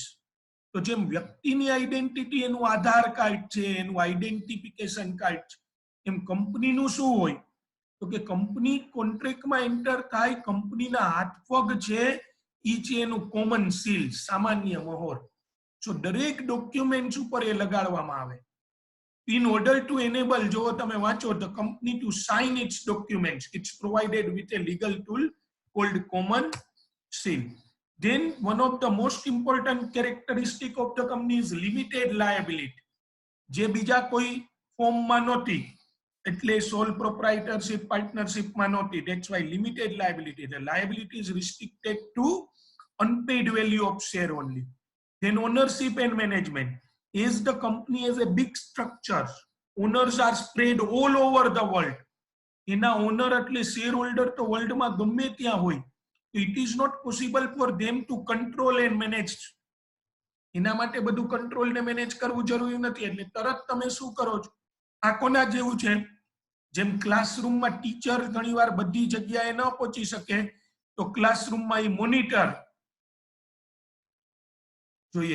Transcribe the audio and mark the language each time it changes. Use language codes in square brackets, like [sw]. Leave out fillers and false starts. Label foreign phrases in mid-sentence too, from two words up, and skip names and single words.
[gu] તો જેમ વ્યક્તિની આઈડેન્ટિટી એનું આધાર કાર્ડ છે, એનું [en] identification card [gu] છે, એમ કંપનીનું શું હોય? તો કે કંપની કોન્ટ્રાક્ટમાં એન્ટર થાય, કંપનીના હાથ પગ છે ઈ છે એનું [en] common seal, [gu] સામાન્ય મહોર. સો દરેક ડોક્યુમેન્ટ્સ ઉપર એ લગાડવામાં આવે. [en] In order to enable, [gu] જો તમે વાંચો, [en] the company to sign its documents, it's provided with a legal tool called common seal. Then one of the most important characteristic of the company is limited liability. [gu] જે બીજા કોઈ ફોર્મમાં નહોતી, એટલે [en] sole proprietorship [gu] પાર્ટનરશિપમાં નહોતી. [en] That's why limited liability. The liability is restricted to unpaid value of share only. Then ownership and management. As the company has a big structure, owners are spread all over the world. [gu] એના ઓનર એટલે [en] share holder [gu] તો વર્લ્ડમાં ગમે ત્યાં હોય. [en] It is not possible for them to control and manage. [gu] એના માટે બધું કંટ્રોલ ને મેનેજ કરવું જરૂરી નથી. એટલે તરત તમે શું કરો છો? આ કોના જેવું છે? જેમ ક્લાસરૂમમાં ટીચર ઘણીવાર બધી જગ્યાએ ન પહોંચી શકે તો ક્લાસરૂમમાં એ મોનિટર જોઈએ.